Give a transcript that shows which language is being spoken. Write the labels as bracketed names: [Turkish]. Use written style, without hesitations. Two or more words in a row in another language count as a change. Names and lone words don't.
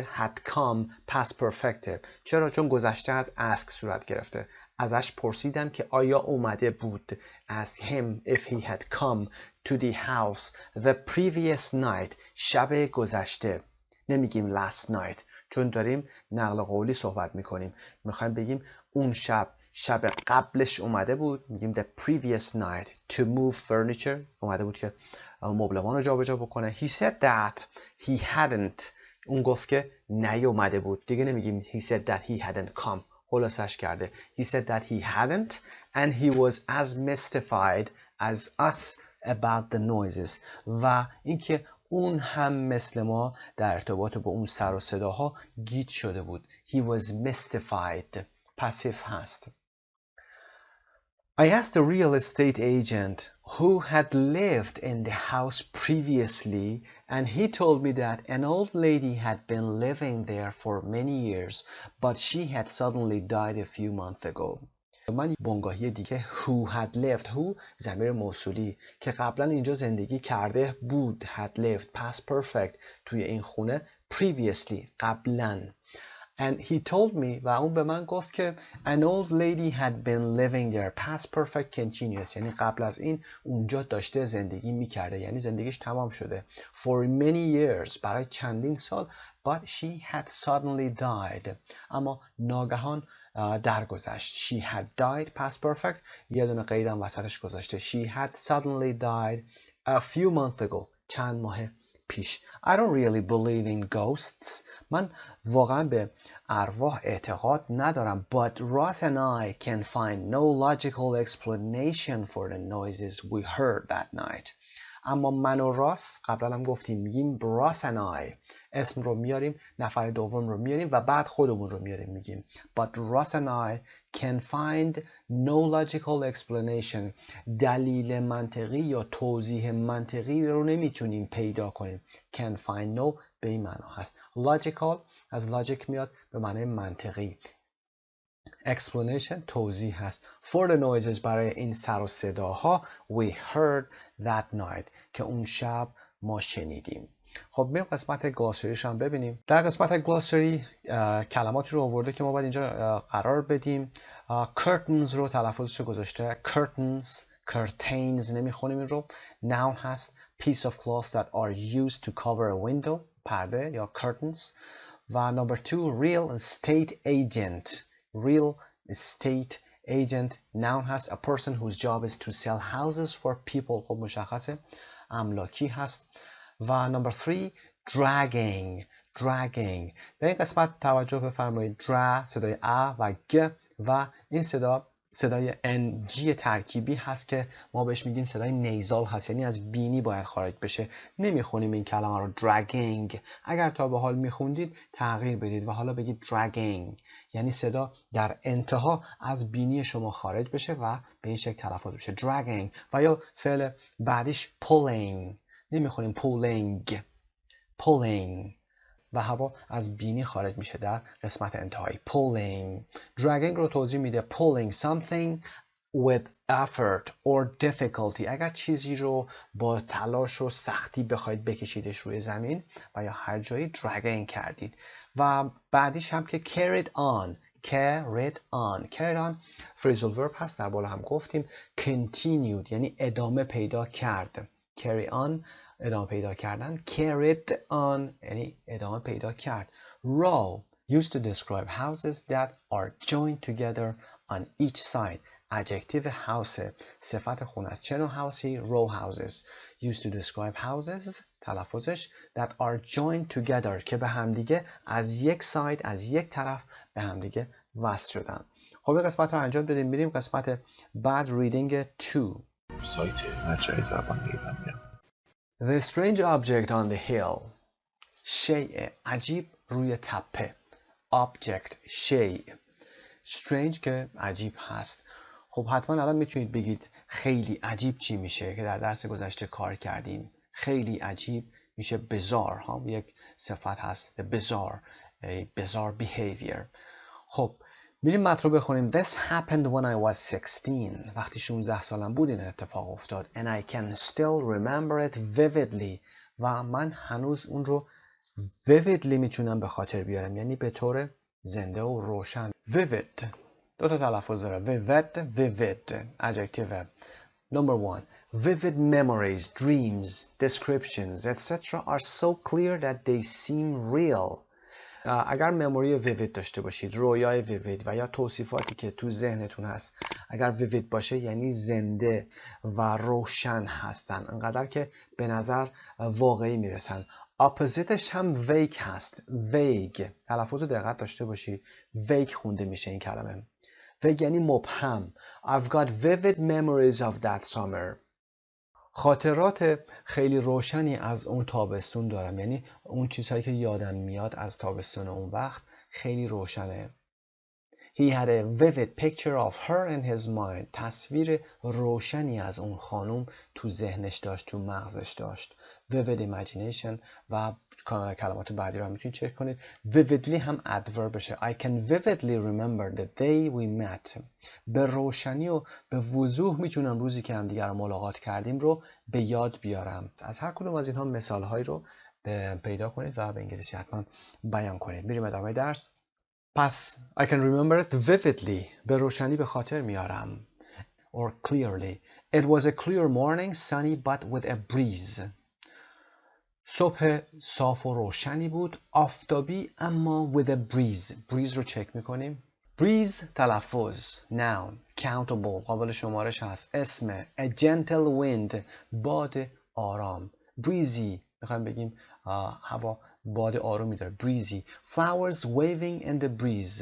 [English] had come past perfect. [Persian] چرا؟ چون گذشته از ask صورت گرفته. ازش پرسیدم که آیا اومده بود. [English] asked him if he had come to the house the previous night. [Persian] شب گذشته. نمیگیم [English] last night [Persian] چون داریم نقل قولی صحبت میکنیم. میخوایم بگیم اون شب قبلش اومده بود. میگیم [English] the previous night to move furniture. [Persian] اومده بود که مبلمان رو جابجا بکنه. [English] He said that he hadn't. [Persian] اون گفت که نیومده بود. دیگه نمیگیم [English] he said that he hadn't come. [Persian] خلاصش کرده. [English] He said that he hadn't and he was as mystified as us about the noises. [Persian] و اینکه اون هم مثل ما در ارتباط با اون سر و صداها گیج شده بود. [English] He was mystified. [Persian] پاسیف هست. [English] I asked a real estate agent who had lived in the house previously and he told me that an old lady had been living there for many years but she had suddenly died a few months ago. [Persian] من بنگاهی دیگه [English] who had lived. [Persian] who ضمیر موصولی که قبلا اینجا زندگی کرده بود. [English] had lived past perfect [Persian] توی این خونه. previously قبلا. [English] and he told me [Persian] و اون به من گفت که [English] an old lady had been living there past perfect continuous [Persian] یعنی قبل از این اونجا داشته زندگی میکرده یعنی زندگیش تمام شده. [English] for many years [Persian] برای چندین سال [English] but she had suddenly died [Persian] اما ناگهان درگذشت. [English] she had died past perfect [Persian] یه دونه قیدم وسطش گذاشته. [English] she had suddenly died a few months ago [Persian] چند ماه پیش. [English] I don't really believe in ghosts. [Persian] من واقعا به ارواح اعتقاد ندارم. [English] But Ross and I can find no logical explanation for the noises we heard that night. [Persian] اما من و راس قبلا هم گفتیم میگیم راس [English] and I [Persian] اسم رو میاریم نفر دوم رو میاریم و بعد خودمون رو میاریم میگیم [English] but Ross and I can find no logical explanation. [Persian] دلیل منطقی یا توضیح منطقی رو نمیتونیم پیدا کنیم. [English] can find no [Persian] به این معنا هست. logical از logic میاد به معنی منطقی. explanation توضیح هست. [English] for the noises [Persian] برای این سر و صداها [English] we heard that night [Persian] که اون شب ما شنیدیم. خب بریم قسمت گلاسریش هم ببینیم. در قسمت گلاسری کلماتی رو آورده که ما باید اینجا قرار بدیم. curtains رو تلفظش گذاشته curtains curtains نمیخونیم این رو. [English] noun هست piece of cloth that are used to cover a window [Persian] پرده یا [English] curtains و number 2 real estate agent. real estate agent noun هست. a person whose job is to sell houses for people. [Persian] خب مشخصه املاکی هست. و [English] number 3 dragging. dragging. [Persian] به این قسمت توجه بفرمایید. dra صدای ا و گ و این صدای NG ترکیبی هست که ما بهش میگیم صدای نیزال هست، یعنی از بینی باید خارج بشه. نمیخونیم این کلمه رو dragging. اگر تا به حال میخوندید تغییر بدید و حالا بگید dragging، یعنی صدا در انتها از بینی شما خارج بشه و به این شکل تلفظ بشه dragging. و یا فعل بعدیش pulling. نمیخونیم pulling و هوا از بینی خارج میشه در قسمت انتهایی. [English] pulling. [Persian] dragging رو توضیح میده. [English] pulling something with effort or difficulty. [Persian] اگر چیزی رو با تلاش و سختی بخواید بکشیدش روی زمین و یا هر جایی dragging کردید. و بعدیش هم که [English] carried on. carried on phrasal verb [Persian] هست، در بالا هم گفتیم. continued یعنی ادامه پیدا کرد. [English] carry on [Persian] ادامه پیدا کردن. [English] carried on [Persian] یعنی ادامه پیدا کرد. [English] row used to describe houses that are joined together on each side. adjective house [Persian] صفت خونه است. چه نوع هاوسی؟ [English] row houses. used to describe houses [Persian] تلفظش [English] that are joined together [Persian] که به همدیگه از یک ساید، از یک طرف به همدیگه وصل شدن. خب این قسمت رو انجام بدیم. میریم قسمت بعد reading 2. سایت مجموعه زبان ایرانیان. [English] The strange object on the hill. [Persian] شیء عجیب روی تپه. Object شیء. Strange که عجیب هست. خب حتما الان میتونید بگید خیلی عجیب چی میشه که در درس گذشته کار کردیم. خیلی عجیب میشه bizarre ها، یک صفت هست. [English] bizarre behavior. [Persian] خب میریم متن رو بخونیم. [English] This happened when I was 16. [Persian] وقتی 16 سالم بود این اتفاق افتاد. [English] And I can still remember it vividly. [Persian] و من هنوز اون رو vividly میتونم به خاطر بیارم، یعنی به طور زنده و روشن. vivid دو تا تلفظ داره. [English] vivid adjective. Number 1 vivid memories, dreams, descriptions, etc. are so clear that they seem real. [Persian] اگر [English] memory vivid [Persian] داشته باشید، رویای ویوید و یا توصیفاتی که تو ذهنتون هست اگر ویوید باشه یعنی زنده و روشن هستن، انقدر که به نظر واقعی میرسن. اپوزیتش هم ویگ هست. ویگ تلفظ رو دقت داشته باشید. ویگ خونده میشه این کلمه. ویگ یعنی مبهم. [English] I've got vivid memories of that summer. [Persian] خاطرات خیلی روشنی از اون تابستون دارم، یعنی اون چیزهایی که یادم میاد از تابستون اون وقت خیلی روشنه. [English] He had a vivid picture of her in his mind. [Persian] تصویر روشنی از اون خانم تو ذهنش داشت، تو مغزش داشت. [English] Vivid imagination. [Persian] و کلمات بعدی رو هم میتونید چک کنید. Vividly هم adverb بشه. [English] I can vividly remember the day we met. [Persian] به روشنی و به وضوح میتونم روزی که هم دیگر رو ملاقات کردیم رو به یاد بیارم. از هر کدوم از اینها مثالهایی رو پیدا کنید و به انگلیسی حتما بیان کنید. میریم ادامه درس. [English] پس I can remember it vividly. [Persian] به روشنی به خاطر میارم. [English] Or clearly. It was a clear morning, sunny but with a breeze. [Persian] صبح صاف و روشنی بود، آفتابی اما [English] with a breeze. [Persian] breeze رو چک میکنیم. breeze تلفظ. [English] noun countable [Persian] قابل شمارش هست. اسم [English] a gentle wind [Persian] باد آرام. breezy میخوایم بگیم هوا باد آرومی داره. [English] breezy. flowers waving in the breeze.